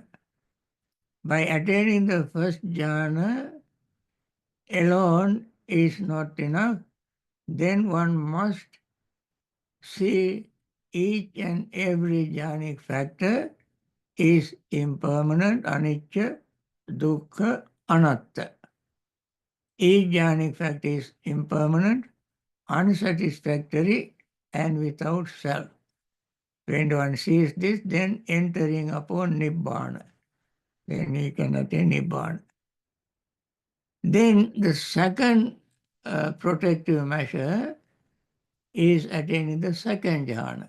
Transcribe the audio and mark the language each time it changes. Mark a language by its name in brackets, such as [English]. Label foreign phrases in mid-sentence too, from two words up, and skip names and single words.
[English] By attaining the first jhana alone is not enough, then one must see each and every jhanic factor is impermanent, [Pali] anicca, dukkha, anatta. [English] Each jhanic factor is impermanent, unsatisfactory, and without self. When one sees this, then entering upon Nibbana, then he can attain Nibbana. Then the second protective measure is attaining the second jhana.